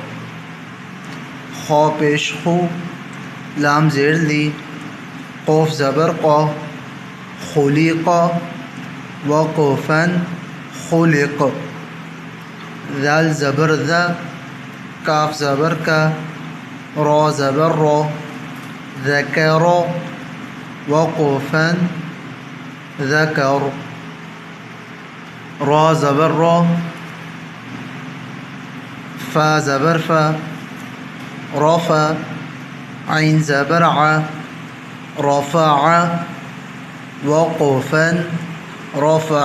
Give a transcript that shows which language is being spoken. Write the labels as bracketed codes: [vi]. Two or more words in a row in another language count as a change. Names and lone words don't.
[ur] خا پیش خو، لام زیر لی، قوف زبر قا، خلق، وقفاً، خلق۔ ذال زبر ذا، کاف زبر کا، را زبر را، ذکر، وقفاً، ذکر۔ را زبر را، فا زبر فا، رفع، عین زبر ع، رفع، وقفاً، رفع۔